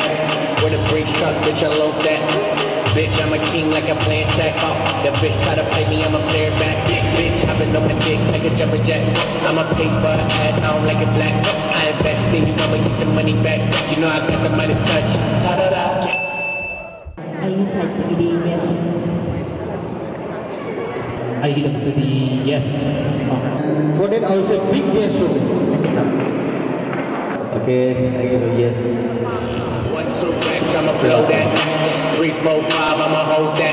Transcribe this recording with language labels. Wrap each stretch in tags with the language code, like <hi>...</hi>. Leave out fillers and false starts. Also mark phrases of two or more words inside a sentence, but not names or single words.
<en>With a breach truck, bitch, I load that. Bitch, I'm a king like I'm playing sack. That bitch try to play me, I'ma play her back. Bitch, I've been on the dick like a jumper jet. I'ma pay for her ass, I don't like it flat. I invest in you, I'ma get the money back. You know I got the Midas touch. Ta-da-da.</en> <mni>ꯑꯩꯒꯤ ꯁꯥꯏꯠꯇꯒꯤꯗꯤ yes. ꯑꯩꯒꯤꯗꯃꯛꯇꯗꯤ yes.</mni> <en>For that, I will say big yes for me. Okay, thank you so yes. 1, 2 racks, I'ma blow that. 3, 4, 5, I'ma hold that.</en>